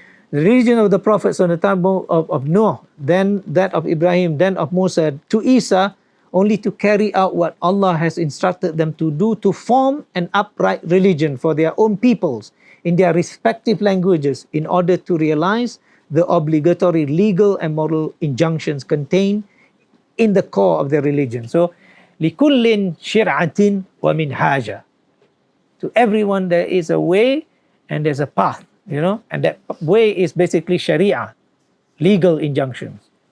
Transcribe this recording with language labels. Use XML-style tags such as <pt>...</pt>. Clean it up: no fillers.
<en>The religion of the prophets on the time of Noah, then that of Ibrahim, then of Musa, to Isa, only to carry out what Allah has instructed them to do, to form an upright religion for their own peoples in their respective languages in order to realize the obligatory legal and moral injunctions contained in the core of their religion.</en> <ar>So, لِكُلٍّ شِرْعَةٍ وَمِنْهَاجًا.</ar> <en>To everyone there is a way and there's a path, and that way is basically Sharia, legal injunctions.</en>